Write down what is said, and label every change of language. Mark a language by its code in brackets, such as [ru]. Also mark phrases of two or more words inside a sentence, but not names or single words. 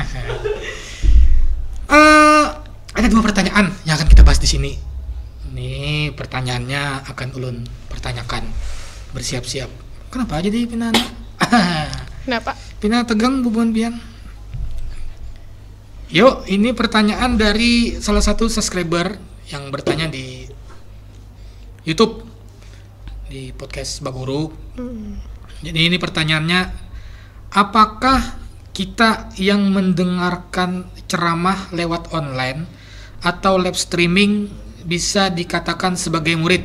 [id] Ada dua pertanyaan yang akan kita bahas di sini. [bjn] Ini pertanyaannya akan ulun pertanyakan. Bersiap-siap. Kenapa jadi Pina? Kenapa? Pina tegang bubuan pian. Yuk, [id] ini pertanyaan dari salah satu subscriber yang bertanya di YouTube di podcast Baguru. Jadi ini pertanyaannya, apakah kita yang mendengarkan ceramah lewat online atau [en] live streaming [id] bisa dikatakan sebagai murid?